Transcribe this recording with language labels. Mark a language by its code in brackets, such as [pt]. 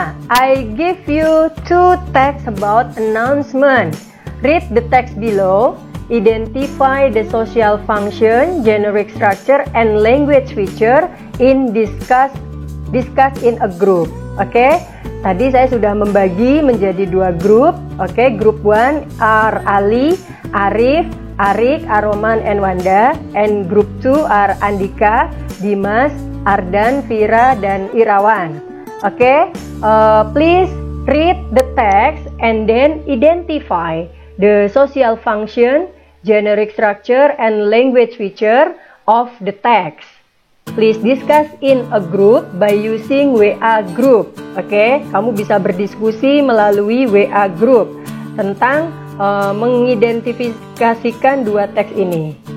[en] I give you 2 texts about announcement. Read the text below. Identify the social function, generic structure, and language feature in discuss in a group. Oke. [id] Tadi saya sudah membagi menjadi 2 grup. [en] Oke, group 1 are Ali, Arif, Arik, Aroman, and Wanda. And group 2 are Andika, Dimas, Ardan, Vira, dan Irawan. Okay, please read the text and then identify the social function, generic structure, and language feature of the text. Please discuss in a group by using WA group. [id] Okay, kamu bisa berdiskusi melalui WA group tentang mengidentifikasikan 2 teks ini.